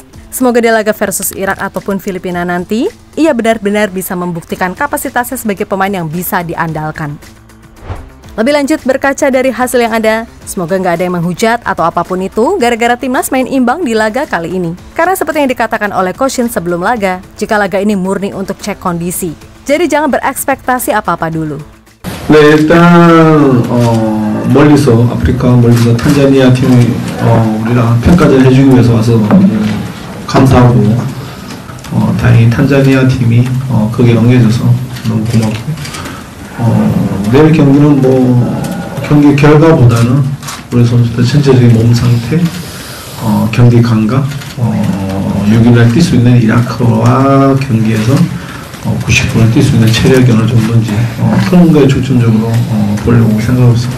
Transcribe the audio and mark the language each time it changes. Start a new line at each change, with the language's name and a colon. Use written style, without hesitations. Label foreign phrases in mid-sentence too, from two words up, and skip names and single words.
Indonesian: Semoga di laga versus Irak ataupun Filipina nanti, ia benar-benar bisa membuktikan kapasitasnya sebagai pemain yang bisa diandalkan. Lebih lanjut, berkaca dari hasil yang ada, semoga nggak ada yang menghujat atau apapun itu gara-gara timnas main imbang di laga kali ini. Karena seperti yang dikatakan oleh Coach Shin sebelum laga, jika laga ini murni untuk cek kondisi. Jadi jangan berekspektasi apa-apa dulu.
Korean: 네, 일단 멀리서 아프리카 멀리서 탄자니아 팀이 우리랑 평가를 해주기 위해서 와서 감사하고 다행히 탄자니아 팀이 거기에 응해줘서 너무 고맙고 내일 경기는 뭐 경기 결과보다는 우리 선수들 전체적인 몸 상태, 경기 감각, 6일날 뛸 수 있는 이라크와 경기에서 90분을 뛸 수 있는 체력이 어느 정도인지 그런 거에 중점적으로 보려고 생각하고 있습니다.